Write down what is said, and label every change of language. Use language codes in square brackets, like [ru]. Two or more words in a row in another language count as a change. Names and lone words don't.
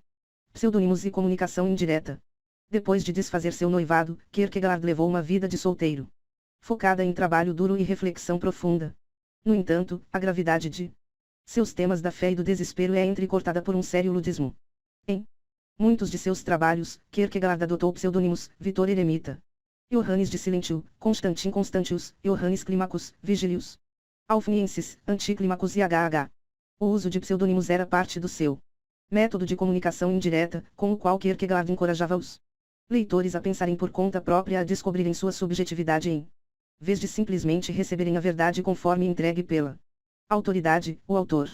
[pt] Pseudônimos e comunicação indireta. Depois de desfazer seu noivado, Kierkegaard levou uma vida de solteiro, focada em trabalho duro e reflexão profunda. No entanto, a gravidade de seus temas da fé e do desespero é entrecortada por um sério ludismo. Em muitos de seus trabalhos, Kierkegaard adotou pseudônimos: Vitor Eremita, Johannes de Silentio, Constantin Constantius, Johannes Climacus, Vigilius Alfniensis, Anticlimacus e H.H. O uso de pseudônimos era parte do seu método de comunicação indireta, com o qual Kierkegaard encorajava os leitores a pensarem por conta própria, a descobrirem sua subjetividade em vez de simplesmente receberem a verdade conforme entregue pela autoridade, o autor.